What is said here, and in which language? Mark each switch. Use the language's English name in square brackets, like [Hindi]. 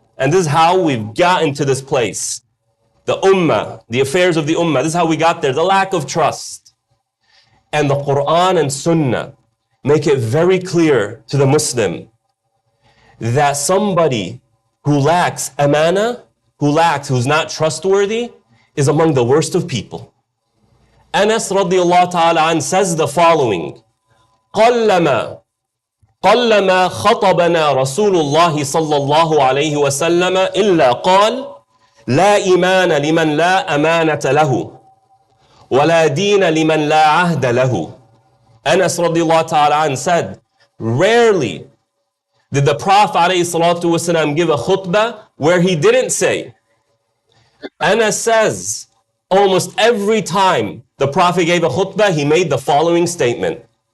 [English] And this is how we've gotten to this place. The ummah, the affairs of the ummah, this is how we got there, the lack of trust. And the Quran and Sunnah make it very clear to the Muslim that somebody who lacks amana, who's not trustworthy, is among the worst of people. Anas radiallahu ta'ala an says the following, [Arabic] قَلَّمَا خَطَبَنَا رَسُولُ اللَّهِ صَلَّى اللَّهُ عَلَيْهِ وَسَلَّمَ إِلَّا قَالَ لَا إِيمَانَ لِمَنْ لَا أَمَانَةَ لَهُ وَلَا دِينَ لِمَنْ لَا عَهْدَ لَهُ. [English] Anas radiallahu ta'ala an said, rarely did the Prophet ﷺ give a khutbah where he didn't say. Anas says, almost every time the Prophet gave a khutbah, he made the following statement.